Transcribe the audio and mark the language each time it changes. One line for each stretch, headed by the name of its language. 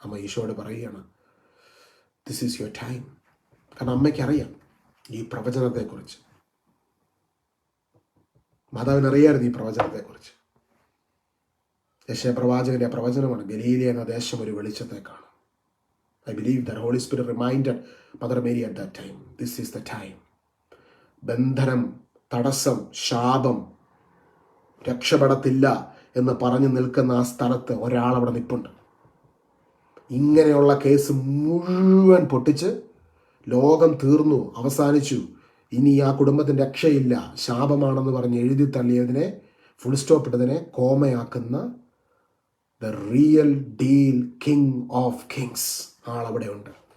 Malayalam: അമ്മ ഈശോയോട് പറയുകയാണ്,
English: This is your time.
Malayalam: കാരണം അമ്മയ്ക്കറിയാം ഈ പ്രവചനത്തെക്കുറിച്ച്. മാതാവിനറിയായിരുന്നു ഈ പ്രവചനത്തെക്കുറിച്ച്. യെശയ്യാ പ്രവാചകന്റെ പ്രവചനമാണ്, ഗലീലിയ എന്ന ദേശം ഒരു വെളിച്ചത്തെ കാണും.
English: I believe that Holy Spirit reminded Mother Mary at that time, this is the time.
Malayalam: ബന്ധനം, തടസ്സം, ശാപം, രക്ഷപ്പെടത്തില്ല എന്ന് പറഞ്ഞു നിൽക്കുന്ന ആ സ്ഥലത്ത് ഒരാളവിടെ നിൽപ്പുണ്ട്. ഇങ്ങനെയുള്ള കേസ് മുഴുവൻ പൊട്ടിച്ച് ലോകം തീർന്നു, അവസാനിച്ചു, ഇനി ആ കുടുംബത്തിന് രക്ഷയില്ല, ശാപമാണെന്ന് പറഞ്ഞ് എഴുതി തള്ളിയതിനെ, full stop ഇട്ടതിനെ കോമയാക്കുന്ന
English: the real deal king of kings
Malayalam: ആളവിടെ ഉണ്ട്.